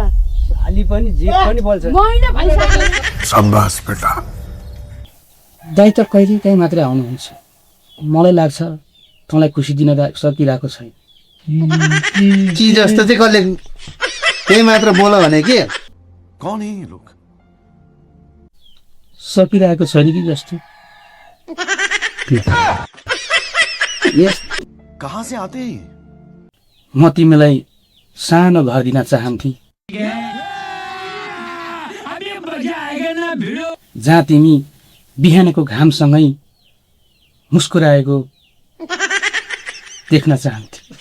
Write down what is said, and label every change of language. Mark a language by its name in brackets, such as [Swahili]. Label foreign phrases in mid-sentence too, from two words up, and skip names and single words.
[Nepali] अलि पनि जे पनि बोल्छ मैले भनिसके शाबाश बेटा दाइ त कहिले काहीँ मात्रै आउनुहुन्छ मलाई लाग्छ तँलाई खुसी दिन सकिरहेको छैन कि जस्तो चाहिँ कसले त्यही मात्र बोल भने के [Hindi] कौन है ये लोग [Nepali] सकिरहेको छैन कि जस्तो यस [Hindi] कहाँ से आते हैं ये? [Nepali] म तिमीलाई सानो घर दिन चाहन्थे जहाँ तिमी बिहानको घामसँगै मुस्कुराएको देख्न चाहन्थे